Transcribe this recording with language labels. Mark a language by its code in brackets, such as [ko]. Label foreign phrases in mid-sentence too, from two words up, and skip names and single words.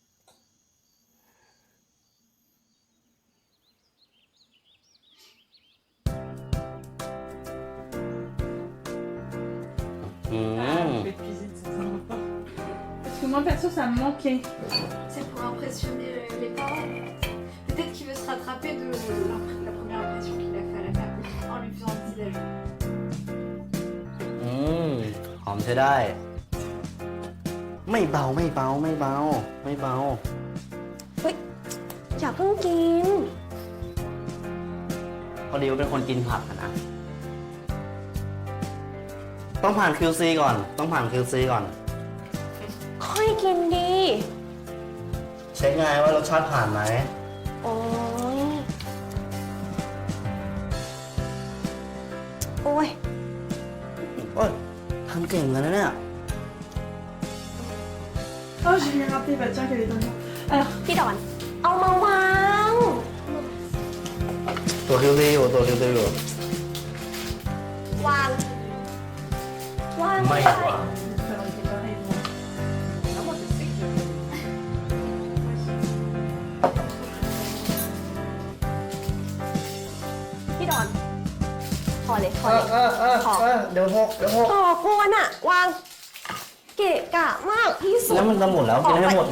[fr] อืม Je vais te cuisiner, ça me va pas. Parce que moi perso ça me manquait. C'est pour impressionner les parents. Peut-être qu'il veut se rattraper de la première impression qu'il a fait à la mère en lui faisant un petit déjeuner. [th] หอมใช้ได้ ไม่เบาไม่เบาไม่เบาไม่เบา อย่าเพิ่งกิน พอดีว่าเป็นคนกินผักอะนะ ต้องผ่าน QC ก่อน ต้องผ่าน QC ก่อน ค่อยกินดี เช็คไงว่ารสชาติผ่านไหม โอ้ย โอ้ย โอ้ยทำเก่งเลยนะเนี่ย [fr] Oh j'ai bien rappelé, bah tiens qu'elle est dans le... Alors, [th] พี่ดอน เอามาวาง ตัว QC อยู่ตัว QC อยู่ วาง วาง ไม่กว่า [fr] ça aurait été pareil moi. Non, moi je sais que je. [th] พี่ดอน พอเลยพอเลยพอ เดี๋ยวหกเดี๋ยวหก ต่อกวนอะวาง เกะกะมากที่สุด แล้วมันจะหมดแล้วกินให้หมดไง